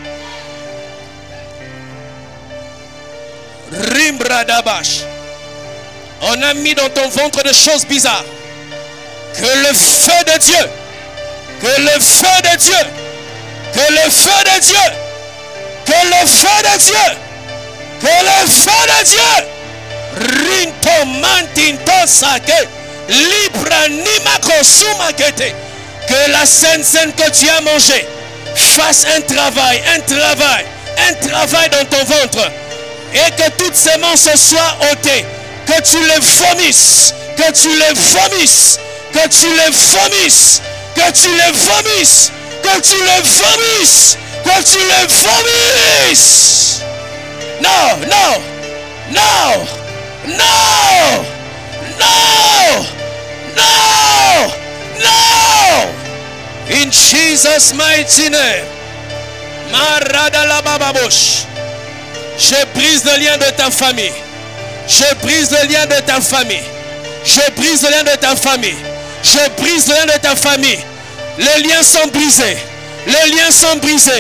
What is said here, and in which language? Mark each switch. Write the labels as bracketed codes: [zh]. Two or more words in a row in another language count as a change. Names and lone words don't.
[fr] Rimbradabash. On a mis dans ton ventre des choses bizarres. Que le feu de Dieu, que le feu de Dieu, que le feu de Dieu, que le feu de Dieu, que le feu de Dieu, Rinto mantinto sake, libra nimako sumakete, que la scène que tu as mangée fasse un travail dans ton ventre, et que toutes ces mensonges soient ôtées, que tu les vomisses, que tu les vomisses, que tu les vomisses, que tu les vomisses, que tu les vomisses, que tu les vomisses. [en] No, no, no, no, no, no, no. In Jesus' mighty name. Maradalabababosh. [fr] Je brise le lien de ta famille. Je brise le lien de ta famille. Je brise le lien de ta famille. Je brise le lien de ta famille. Les liens sont brisés. Les liens sont brisés.